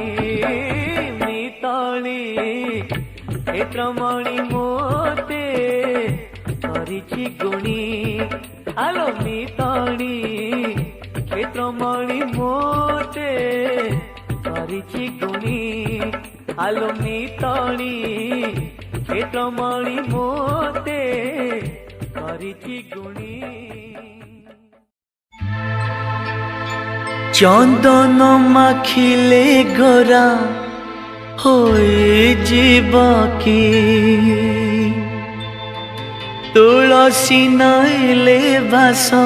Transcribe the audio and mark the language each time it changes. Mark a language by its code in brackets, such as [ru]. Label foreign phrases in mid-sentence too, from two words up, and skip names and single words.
[or] ମିତାଳି କ୍ଷେତ୍ରମଣି ମୋତେ କରିଛି ଗୁଣି ଆଲୋ ମିତାଳି କ୍ଷେତ୍ରମଣି ମୋତେ କରିଛି ଗୁଣି ଆଲୋ ମିତାଳି କ୍ଷେତ୍ରମଣି ମୋତେ କରିଛି ଗୁଣି [bn] চন্দন মাখিলে গোরা হয়ে যাব কি তুলসী নাইলে বাস